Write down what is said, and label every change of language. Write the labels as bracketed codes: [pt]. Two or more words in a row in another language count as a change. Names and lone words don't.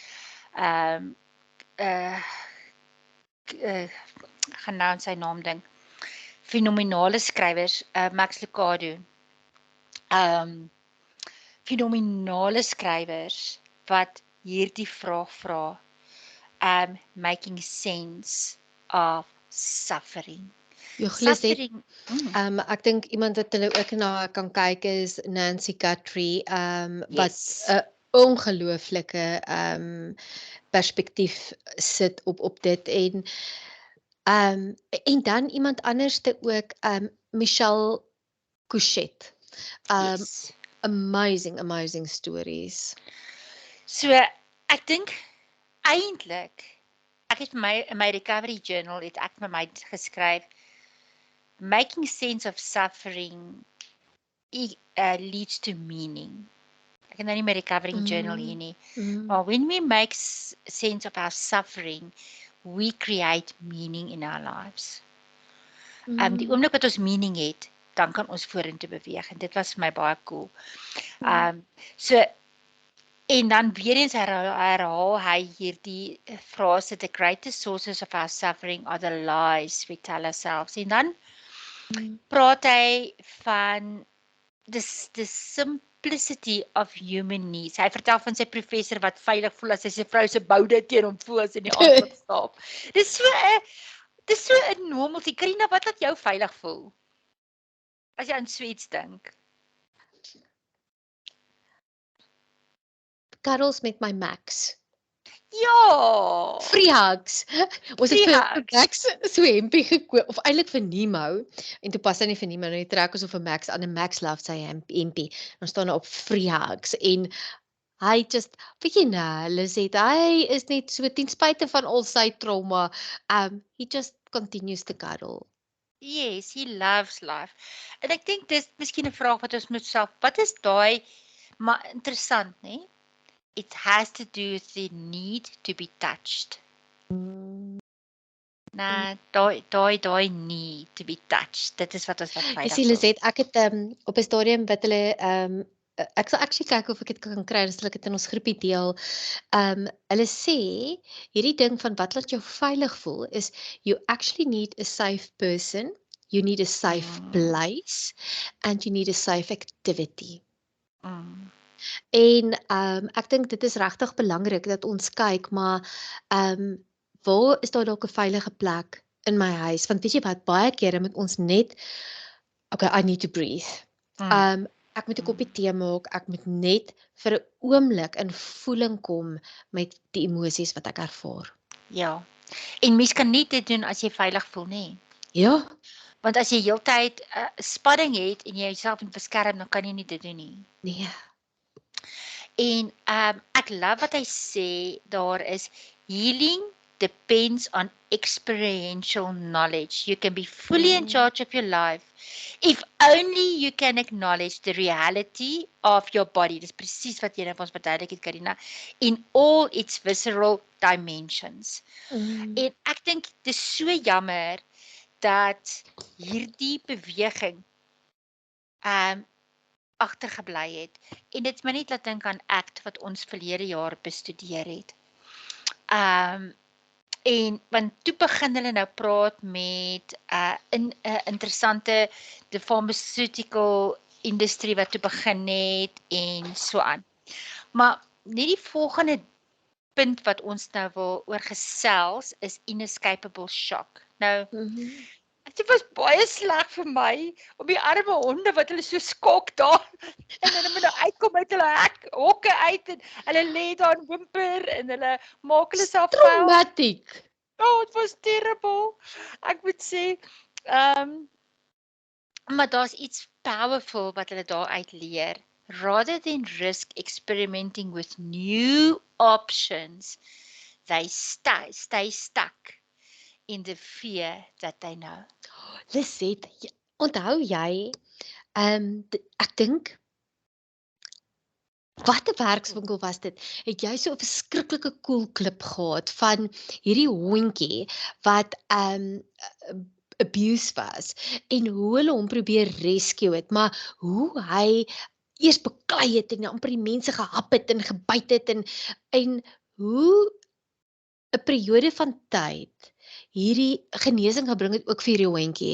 [af] gaan nou aan sy naam dink, fenominale skrywers, Max Lucado, fenominale skrywers wat hierdie vraag vra, [en] making sense of suffering. Suffering. [af] Ek dink iemand wat hulle ook na kan kyk is Nancy Guthrie, wat 'n ongelooflike perspektief sit op dit en dan iemand anderste ook, Michelle Couchette. [en] Amazing stories. [af] So ek dink eintlik, ek het in my [en] recovery journal [af] het ek vir my geskryf, [en] making sense of suffering leads to meaning. [af] Ek het nou nie my [en] recovery journal [af] hier nie. [en] Maar when we make sense of our suffering, we create meaning in our lives. [af] Die oomblik wat ons meaning het, dan kan ons vorentoe beweeg en dit was vir my baie cool. So en dan weer eens herhaal hy hierdie frase, [en] the greatest sources of our suffering are the lies we tell ourselves. [af] En dan praat hy van [en] the simplicity of human needs. [af] Hy vertel van sy professor wat veilig voel as hy sy vrou se boude teen hom voel as in die aand wat slaap. Dis so 'n normality. Karina, wat laat jou veilig voel? As jy aan Sweets dink. Cuddles met my Max. Ja. [en] Free hugs. [af] Ons het [en] Free [af] vir [en] hugs. [af] Max so 'n hempie gekoop of eintlik vir Nemo en toe pas hy nie vir Nemo nie, trek ons of vir Max aan 'n Max love sy hempie. Dan staan daar op [en] free hugs [af] en hy just weet jy nou, Lizette, hy is net so ten spyte van al sy trauma, [en] he just continues to cuddle. Yes, he loves life. [af] En ek dink dis miskien 'n vraag wat ons moet self, wat is daai, maar interessant, né? [en] It has to do with the need to be touched. [af] Nee, daai [en] need to be touched. [af] Dit is wat ons wat Jy veilig sien voel. Lizette, ek het op 'n stadium wat hulle ek sal actually kyk of ek dit kan kry, dan sal ek dit in ons groepie deel. Hulle sê hierdie ding van wat laat jou veilig voel is [en] you actually need a safe person, you need a safe place and you need a safe activity. [af] En ek dink dit is regtig belangrik dat ons kyk, maar waar is daar dalk 'n veilige plek in my huis? Want weet jy wat, baie kere moet ons net [en] okay, I need to breathe. [af] Ek moet 'n koppie tee maak, ek moet net vir 'n oomblik in voeling kom met die emosies wat ek ervaar. Ja. En mens kan nie dit doen as jy veilig voel nie. Ja. Want as jy heeltyd spanning het en jy jouself moet beskerm, dan kan jy nie dit doen nie. Nee. En ek love wat hy sê daar is [en] healing depends on experiential knowledge. You can be fully in charge of your life if only you can acknowledge the reality of your body. [af] Dis presies wat jy nou vir ons verduidelik het, Karina, [en] in all its visceral dimensions. [af] En ek dink dis so jammer dat hierdie beweging agtergebly het. En dit my net laat dink aan ACT wat ons verlede jaar bestudeer het. En want toe begin hulle nou praat met 'n interessante [en] the pharmaceutical industry [af] wat toe begin het en so aan. Maar net die volgende punt wat ons nou wil oor gesels is [en] inescapable shock. [af] Nou dit was baie sleg vir my om die arme honde wat hulle so skok daar en hulle moet nou uitkom uit hulle hokke uit en hulle lê daar en whimper en hulle maak hulle self vuil. [en] Traumatic. Oh, it was terrible. [af] Ek moet sê, maar daar's iets powerful wat hulle daar uit leer. [en] Rather than risk experimenting with new options, they stay stuck in the fear that they know. [af] Lisette, onthou jy, ek dink, wat 'n werkswinkel was dit? Het jy so 'n verskriklike cool klip gehad van hierdie hondjie wat abuse was en hoe hulle hom probeer rescue het, maar hoe hy eers beklei het en amper die mense gehap het en gebyt het en hoe 'n periode van tyd hierdie genesing gebring het ook vir hierdie hondjie.